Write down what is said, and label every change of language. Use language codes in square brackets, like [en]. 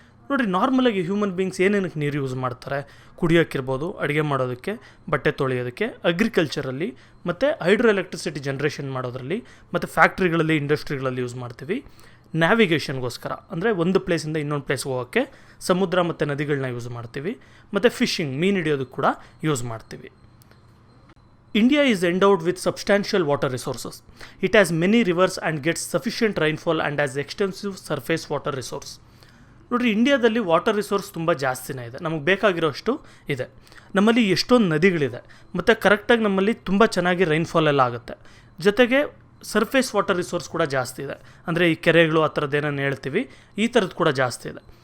[kn] ನೋಡಿರಿ, ನಾರ್ಮಲಾಗಿ [en] human beings [kn] ಏನೇನಕ್ಕೆ ನೀರು ಯೂಸ್ ಮಾಡ್ತಾರೆ? ಕುಡಿಯೋಕ್ಕಿರ್ಬೋದು, ಅಡುಗೆ ಮಾಡೋದಕ್ಕೆ, ಬಟ್ಟೆ ತೊಳೆಯೋದಕ್ಕೆ, ಅಗ್ರಿಕಲ್ಚರಲ್ಲಿ ಮತ್ತು [en] hydro electricity generation [kn] ಮಾಡೋದ್ರಲ್ಲಿ, ಮತ್ತು ಫ್ಯಾಕ್ಟ್ರಿಗಳಲ್ಲಿ, ಇಂಡಸ್ಟ್ರಿಗಳಲ್ಲಿ ಯೂಸ್ ಮಾಡ್ತೀವಿ. ನ್ಯಾವಿಗೇಷನ್ಗೋಸ್ಕರ ಅಂದರೆ ಒಂದು ಪ್ಲೇಸಿಂದ ಇನ್ನೊಂದು ಪ್ಲೇಸ್ಗೆ ಹೋಗೋಕ್ಕೆ ಸಮುದ್ರ ಮತ್ತು ನದಿಗಳನ್ನ ಯೂಸ್ ಮಾಡ್ತೀವಿ. ಮತ್ತು ಫಿಶಿಂಗ್, ಮೀನು ಹಿಡಿಯೋದಕ್ಕೆ ಕೂಡ ಯೂಸ್ ಮಾಡ್ತೀವಿ. [en] India is endowed with substantial water resources. It has many rivers and gets sufficient rainfall and has extensive surface water resource. [kn] ನೋಡಿರಿ, ಇಂಡಿಯಾದಲ್ಲಿ [en] water resource [kn] ತುಂಬ ಜಾಸ್ತಿನೇ ಇದೆ, ನಮಗೆ ಬೇಕಾಗಿರೋಷ್ಟು ಇದೆ. ನಮ್ಮಲ್ಲಿ ಎಷ್ಟೊಂದು ನದಿಗಳಿದೆ ಮತ್ತು ಕರೆಕ್ಟಾಗಿ ನಮ್ಮಲ್ಲಿ ತುಂಬ ಚೆನ್ನಾಗಿ ರೈನ್ಫಾಲ್ ಎಲ್ಲ ಆಗುತ್ತೆ. ಜೊತೆಗೆ [en] surface water resource [kn] ಕೂಡ ಜಾಸ್ತಿ ಇದೆ. ಅಂದರೆ ಈ ಕೆರೆಗಳು ಆ ಥರದ್ದು ಏನೇನು ಹೇಳ್ತೀವಿ, ಈ ಥರದ್ದು ಕೂಡ ಜಾಸ್ತಿ ಇದೆ.